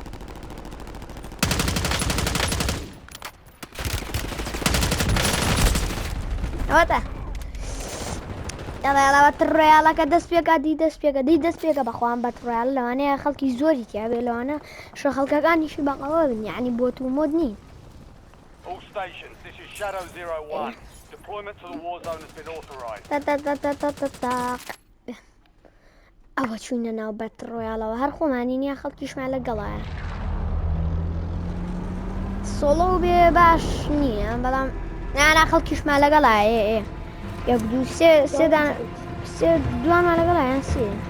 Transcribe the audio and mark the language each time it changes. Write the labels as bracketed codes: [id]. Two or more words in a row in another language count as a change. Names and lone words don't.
[ckb] ئەوەتە یاڵا بەتڕۆیاڵەکە دەست پێکە دی دەست پێکە بەخوام بەتڕۆیاڵ لەوانەیە خەڵکی زۆری تیاابێ لەوانە شە خەڵکەکانیشی بەقەوە بن یعنی بۆ تو مۆد نین [en] All stations, this is Shadow 01. Deployment to the war zone has been authorized. [ckb] ئەوە چوونە ناو بەتڕۆیاڵەوە هەر خۆمانی نییە خەڵکیشمان لەگەڵایە سۆڵە و بێ باش نییە بەڵام نانا خەڵکیشمان لەگەڵایە یەک دوو سێ دوانمان لەگەڵایەن سێ